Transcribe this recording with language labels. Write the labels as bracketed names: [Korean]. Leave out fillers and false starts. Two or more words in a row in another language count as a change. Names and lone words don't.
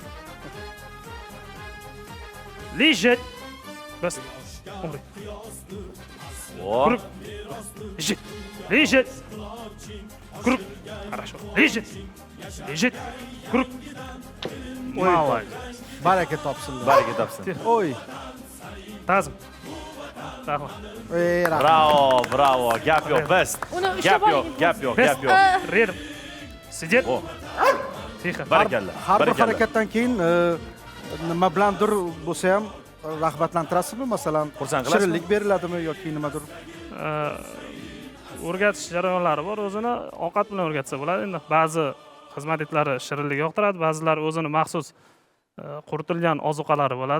[Russian] Лежит. Бas. Umri. Круг. Лежит. Лежит. Круг. Хорошо. Лежит. Лежит. Круг. Молодец. [Uzbek] Baraka topsinlar. Baraka topsin. Oy. Tazim. Rahmat. Bravo. Gap yo'q, Best. Gap yo'q. [Russian] Рядом. Сидит. Тихо. [Uzbek] Barakalla. Har bir harakatdan keyin nima bilandir bo'lsa ham rag'batlantirasizmi? Masalan, Xursand qilasizmi? shirinlik beriladimi yoki nimadir? O'rgatish jarayonlari bor. O'zini ovqat bilan o'rgatsa bo'ladi. Endi ba'zi xizmat itlari shirinlik yoqtiradi, ba'zilari o'zini maxsus quritilgan ozuqalari bo'ladi.